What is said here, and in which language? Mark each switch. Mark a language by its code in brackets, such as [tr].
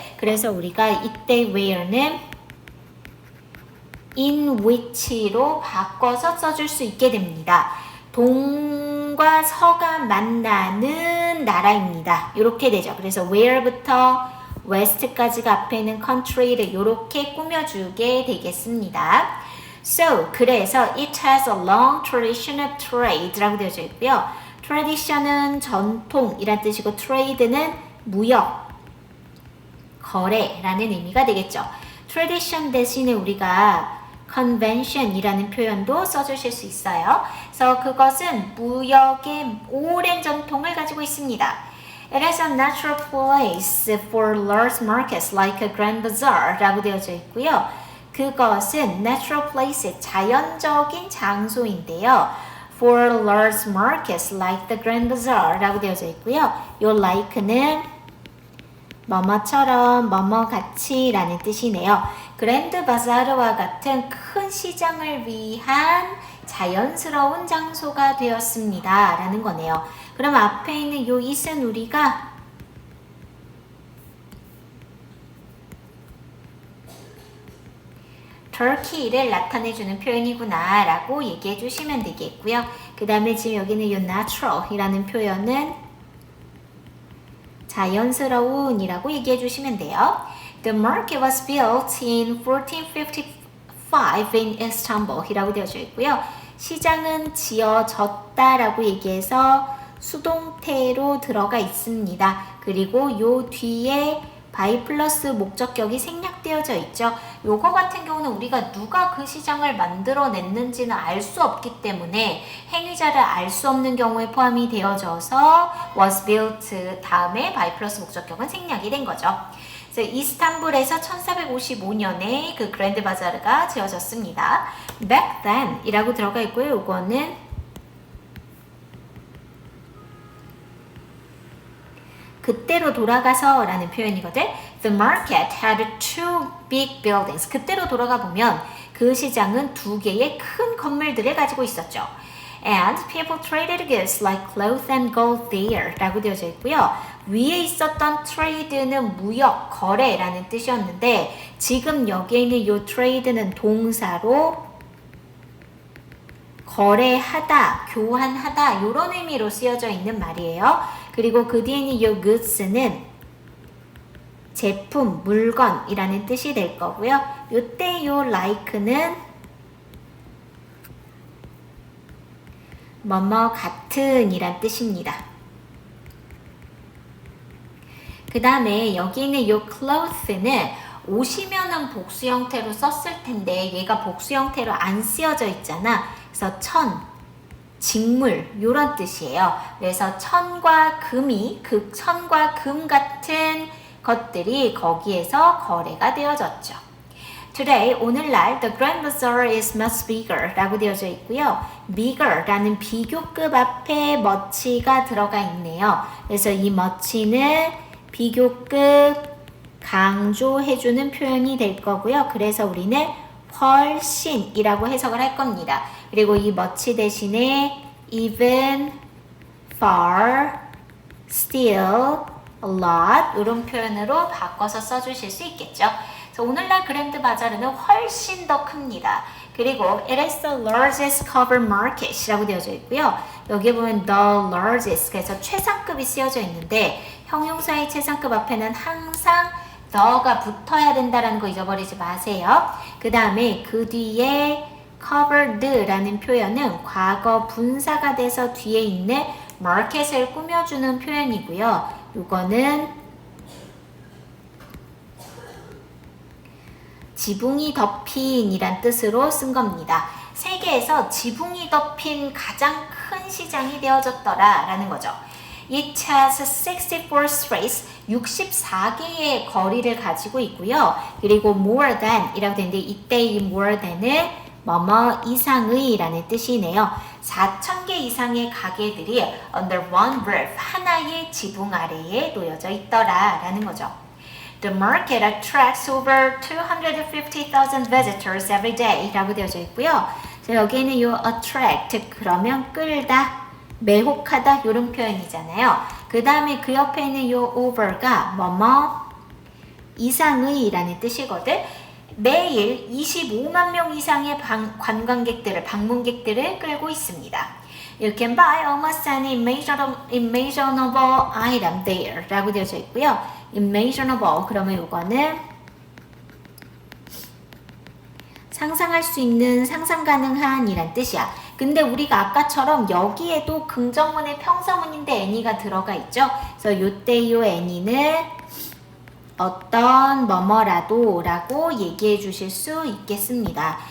[ko] 그래서 우리가 이때 where는 in which로 바꿔서 써줄 수 있게 됩니다. 동과 서가 만나는 나라입니다. 이렇게 되죠. 그래서 where부터 west까지가 앞에 있는 country를 이렇게 꾸며주게 되겠습니다. [en] So, [ko] 그래서 [en] it has a long tradition of trade [ko] 라고 되어져 있고요. tradition은 전통이란 뜻이고 trade는 무역, 거래라는 의미가 되겠죠. tradition 대신에 우리가 convention이라는 표현도 써주실 수 있어요. 그래서 그것은 무역의 오랜 전통을 가지고 있습니다. [en] It is a natural place for large markets like a grand bazaar [ko] 라고 되어져 있고요. 그것은 natural place, 자연적인 장소인데요. [en] For large markets like the grand bazaar [ko] 라고 되어져 있고요. 요 like는 뭐뭐처럼 뭐뭐같이 라는 뜻이네요. 그랜드 바자르와 같은 큰 시장을 위한 자연스러운 장소가 되었습니다 라는 거네요. 그럼 앞에 있는 요 it은 우리가 터키를 나타내주는 표현이구나 라고 얘기해 주시면 되겠고요. 그 다음에 지금 여기는 이 natural이라는 표현은 자연스러운 이라고 얘기해 주시면 돼요. [en] The market was built in 1455 in Istanbul [ko] 이라고 되어져 있고요. 시장은 지어졌다 라고 얘기해서 수동태로 들어가 있습니다. 그리고 요 뒤에 by 플러스 목적격이 생략되어져 있죠. 요거 같은 경우는 우리가 누가 그 시장을 만들어냈는지는 알 수 없기 때문에 행위자를 알 수 없는 경우에 포함이 되어져서 was built 다음에 by 플러스 목적격은 생략이 된 거죠. 그래서 이스탄불에서 1455년에 그 그랜드 바자르가 지어졌습니다. [en] Back then [ko] 이라고 들어가 있고요. 요거는 그때로 돌아가서 라는 표현이거든. [en] The market had two big buildings. [ko] 그때로 돌아가 보면 그 시장은 두 개의 큰 건물들을 가지고 있었죠. [en] And people traded goods like clothes and gold there [ko] 라고 되어져 있고요. 위에 있었던 trade는 무역, 거래라는 뜻이었는데 지금 여기에 있는 이 trade는 동사로 거래하다, 교환하다 이런 의미로 쓰여져 있는 말이에요. 그리고 그 뒤에 있는 이 goods는 제품, 물건이라는 뜻이 될 거고요. 이때 이 like는 뭐뭐 같은 이란 뜻입니다. 그 다음에 여기 있는 이 clothes는 옷이면은 복수 형태로 썼을 텐데 얘가 복수 형태로 안 쓰여져 있잖아. 그래서 직물 이런 뜻이에요. 그래서 천과 금이 천과 금 같은 것들이 거기에서 거래가 되어졌죠. [en] Today, [ko] 오늘날 [en] the Grand Bazaar is much bigger [ko] 라고 되어져 있고요. bigger 라는 비교급 앞에 much가 들어가 있네요. 그래서 이 much는 비교급 강조해주는 표현이 될 거고요. 그래서 우리는 훨씬이라고 해석을 할 겁니다. 그리고 이 much 대신에 even, far, still, a lot 이런 표현으로 바꿔서 써주실 수 있겠죠. 그래서 오늘날 그랜드 바자르는 훨씬 더 큽니다. 그리고 [en] it is the largest covered market [ko] 이라고 되어져 있고요. 여기 보면 the largest 그래서 최상급이 쓰여져 있는데 형용사의 최상급 앞에는 항상 the가 붙어야 된다는 거 잊어버리지 마세요. 그 다음에 그 뒤에 covered라는 표현은 과거 분사가 돼서 뒤에 있는 market을 꾸며주는 표현이고요. 이거는 지붕이 덮인 이란 뜻으로 쓴 겁니다. 세계에서 지붕이 덮인 가장 큰 시장이 되어졌더라 라는 거죠. [en] It has 64 streets, [ko] 64개의 거리를 가지고 있고요. 그리고 more than 이라고 되는데 이때 이 more than은 뭐뭐 이상의 라는 뜻이네요. 4,000개 이상의 가게들이 [en] under one roof, [ko] 하나의 지붕 아래에 놓여져 있더라 라는 거죠. [en] The market attracts over 250,000 visitors every day [ko] 라고 되어져 있고요. 자, 여기에는 요 attract 그러면 끌다, 매혹하다 이런 표현이잖아요. 그 다음에 그 옆에 있는 요 over가 뭐뭐 이상의 라는 뜻이거든. 매일 25만 명 이상의 관광객들을, 방문객들을 끌고 있습니다. [en] You can buy almost any imaginable item there [ko] 라고 되어져 있고요. imaginable 그러면 이거는 상상할 수 있는, 상상 가능한 이란 뜻이야. 근데 우리가 아까처럼 여기에도 긍정문의 평서문인데 any가 들어가 있죠. 그래서 요때 요 any는 어떤 뭐뭐라도 라고 얘기해 주실 수 있겠습니다.